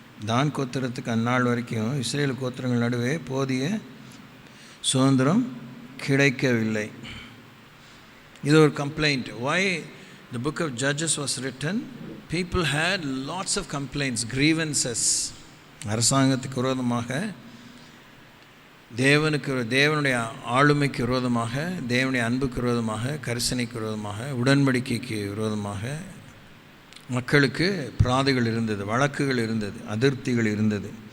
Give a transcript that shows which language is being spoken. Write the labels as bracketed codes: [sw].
[ta] தான் கோத்திரத்துக்கு அந்நாள் வரைக்கும் இஸ்ரவேல் கோத்திரங்கள் நடுவே போதிய சுதந்திரம் கிடைக்கவில்லை. இது ஒரு complaint. [en] Why the book of Judges was written? People had lots of complaints, grievances. [ta] அரசாங்கத்துக்கு விரோதமாக, தேவனுடைய ஆளுமைக்கு விரோதமாக, தேவனுடைய அன்புக்கு விரோதமாக, கரிசனைக்கு விரோதமாக, உடன்படிக்கைக்கு விரோதமாக மக்களுக்கு பிராதுகள் இருந்தது, வழக்குகள் இருந்தது, அதிருப்திகள் இருந்தது.